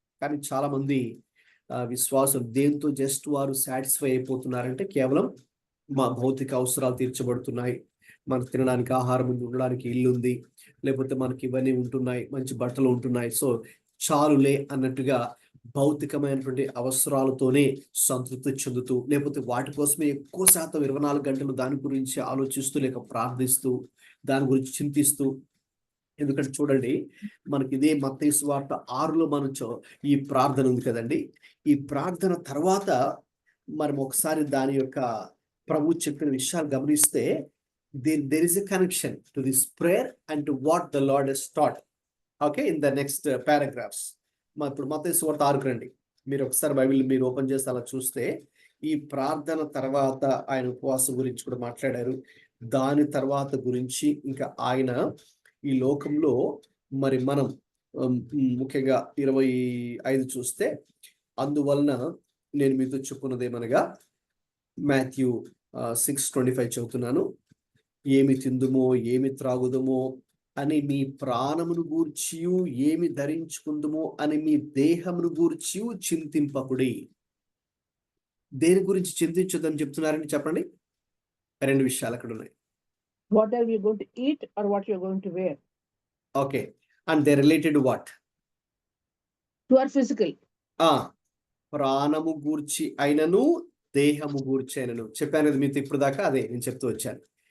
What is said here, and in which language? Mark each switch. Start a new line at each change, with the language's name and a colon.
Telugu: కానీ చాలా మంది విశ్వాసులు దేంతో జస్ట్ వారు సాటిస్ఫై అయిపోతున్నారంటే కేవలం మా భౌతిక అవసరాలు తీర్చబడుతున్నాయి, మనకు తినడానికి ఆహారం ఉంది, ఉండడానికి ఇల్లు ఉంది, లేకపోతే మనకి ఇవన్నీ ఉంటున్నాయి, మంచి బట్టలు ఉంటున్నాయి, సో చాలులే అన్నట్టుగా భౌతికమైనటువంటి అవసరాలతోనే సంతృప్తి చెందుతూ, లేకపోతే వాటి కోసమే ఎక్కువ శాతం 24 గంటలు దాని గురించి ఆలోచిస్తూ లేక ప్రార్థిస్తూ దాని గురించి చింతిస్తూ. ఎందుకంటే చూడండి, మనకి ఇదే మత్తయి సువార్త 6లో మనం ఈ ప్రార్థన ఉంది కదండి. ఈ ప్రార్థన తర్వాత మనం ఒకసారి దాని యొక్క ప్రభు చెప్పిన విషయాలు గమనిస్తే
English: there is a connection to this prayer and to what the Lord has taught. Okay, in the next paragraphs.
Telugu: ఇప్పుడు మత్తయి సువార్త 6కు రండి. మీరు ఒకసారి బైబిల్ మీరు ఓపెన్ చేసి అలా చూస్తే ఈ ప్రార్థన తర్వాత ఆయన ఉపవాసం గురించి కూడా మాట్లాడారు. దాని తర్వాత గురించి ఇంకా ఆయన ఈ లోకంలో మరి మనం ముఖ్యంగా 25 చూస్తే, అందువలన నేను మీతో చెప్పున్నదేమనగా మాథ్యూ 6:25 చదువుతున్నాను. ఏమి తిందుమో ఏమి త్రాగుదమో అని మీ ప్రాణమును గూర్చియు, ఏమి ధరించుకుందుమో అని మీ దేహమును గూర్చియు చింతింపకుడి. దేని గురించి చింతించొద్దని చెప్తున్నారని చెప్పండి. 2 విషయాలు అక్కడ ఉన్నాయి.
English: What are we going to eat or what you are going to wear? Okay, and they related to what? To our physical.
Telugu: ప్రాణము గూర్చి అయినను దేహము గూర్చి అయినను చెప్పాను కదా మీతో ఇప్పుడు దాకా. అదే నేను చెప్తూ వచ్చాను.